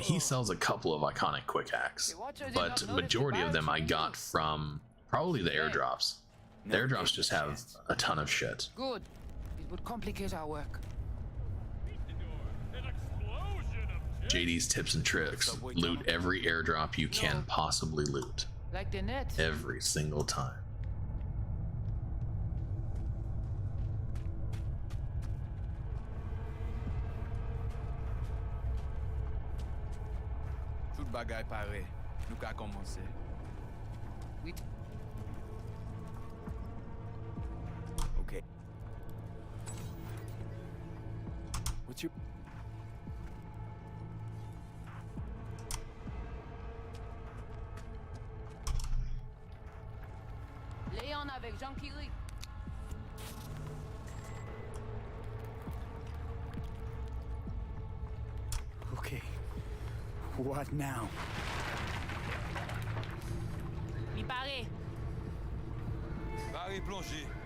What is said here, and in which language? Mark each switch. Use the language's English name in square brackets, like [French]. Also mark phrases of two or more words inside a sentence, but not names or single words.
[English] He sells a couple of iconic quick hacks, but majority of them I got from probably the airdrops. The airdrops just have a ton of shit. Good. It would complicate our work. JD's tips and tricks. Loot every airdrop you can possibly loot. Like the net. Every single time. [Haitian Creole] Tout bagay pare. Nou ka komanse. Oui. [English] Okay. What's your... Léon avec Jean-Kiri. Okay. What now? [Haitian Creole] Mi pare. Pare plongé.